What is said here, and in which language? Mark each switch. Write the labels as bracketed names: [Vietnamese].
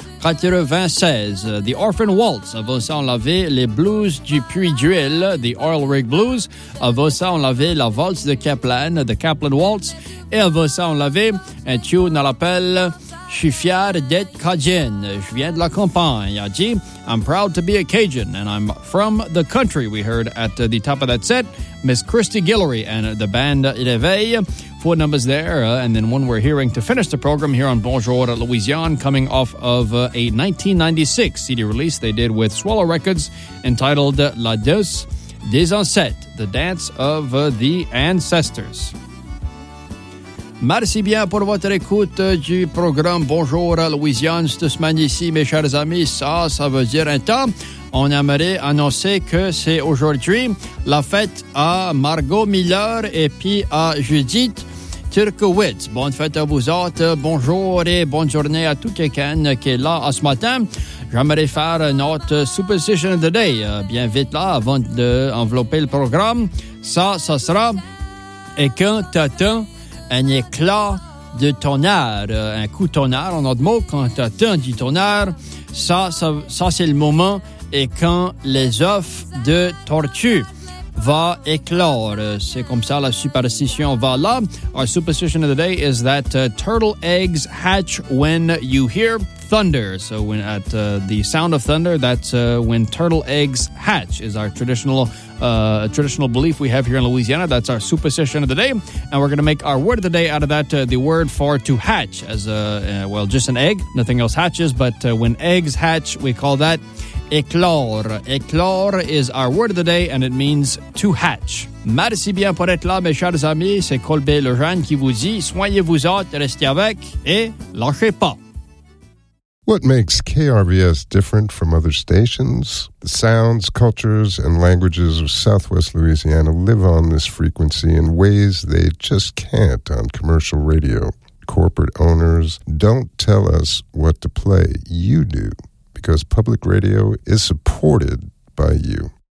[French] 96, The Orphan Waltz. Avant ça, on l'avait les blues du Puy d'Huel, The Oil Rig Blues. Avant ça, on l'avait la valse de Kaplan, The Kaplan Waltz. Et avant ça, on l'avait un tune à l'appel Je suis fier d'être Cajun. Je viens de la campagne. Il a dit [English] I'm proud to be a Cajun and I'm from the country. We heard at the top of that set Miss Christy Guiori and the band Réveil. Four numbers there, and then one we're hearing to finish the program here on Bonjour Louisiane, coming off of a 1996 CD release they did with Swallow Records, entitled La Danse des Ancêtres, The Dance of the Ancestors. [French] Merci bien pour votre écoute du programme Bonjour Louisiane, cette semaine ici, mes chers amis, ça veut dire un temps. On aimerait annoncer que c'est aujourd'hui la fête à Margot Miller et puis à Judith Turkowitz. Bonne fête à vous autres. Bonjour et bonne journée à tout quelqu'un qui est là ce matin. J'aimerais faire notre [English] superstition of the day. [French] Bien vite là, avant d'envelopper le programme. Ça sera et quand t'attends un éclat de tonnerre, un coup de tonnerre en autre mot, quand t'attends du tonnerre, ça c'est le moment. Et quand les œufs de tortue vont éclore. C'est comme ça la superstition va là. [English] Our superstition of the day is that turtle eggs hatch when you hear thunder. So when at the sound of thunder, that's when turtle eggs hatch is our traditional belief we have here in Louisiana. That's our superstition of the day. And we're going to make our word of the day out of that, the word for to hatch as just an egg. Nothing else hatches, but when eggs hatch, we call that éclore. Éclore is our word of the day, and it means to hatch. [French] Merci bien pour être là, mes chers amis. C'est Colbert Lejeune qui vous dit, soignez-vous autres, restez avec, et lâchez pas. [English] What makes KRVS different from other stations? The sounds, cultures, and languages of Southwest Louisiana live on this frequency in ways they just can't on commercial radio. Corporate owners don't tell us what to play. You do. Because public radio is supported by you.